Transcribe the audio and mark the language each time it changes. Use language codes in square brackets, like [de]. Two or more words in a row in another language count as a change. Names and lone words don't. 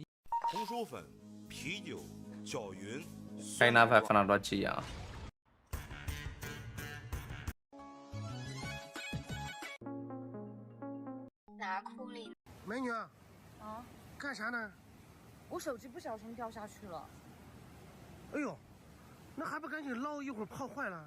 [zh] 红薯粉、啤酒、小云、 [my] ခိုင်းနာဖက်ခဏတော့ကြည့်ရအောင် [zh] 拿库里。美女，啊，干啥呢？我手机不小心掉下去了，哎呦，那还不赶紧捞，一会儿泡坏了。